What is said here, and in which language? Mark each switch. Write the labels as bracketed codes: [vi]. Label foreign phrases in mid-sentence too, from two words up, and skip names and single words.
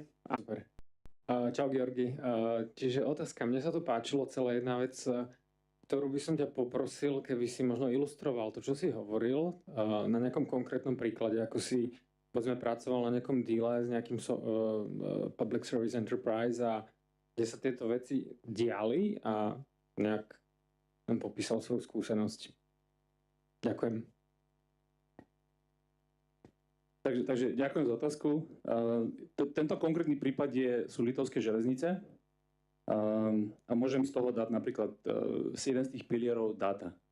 [sk] Super. Čau, Gjorgi. Čiže otázka. Mne sa tu páčilo celá jedna vec, ktorú by som ťa poprosil, keby si možno ilustroval to, čo si hovoril, na nejakom konkrétnom príklade, ako si, povedzme, pracoval na nejakom deale s nejakým [en] public service enterprise [sk] a kde sa tieto veci diali a nejak nám popísal svoju skúsenosť. Ďakujem. Takže ďakujem za otázku. Tento konkrétny prípad sú Litovské železnice a môžem z toho dať napríklad jeden z tých pilierov dáta.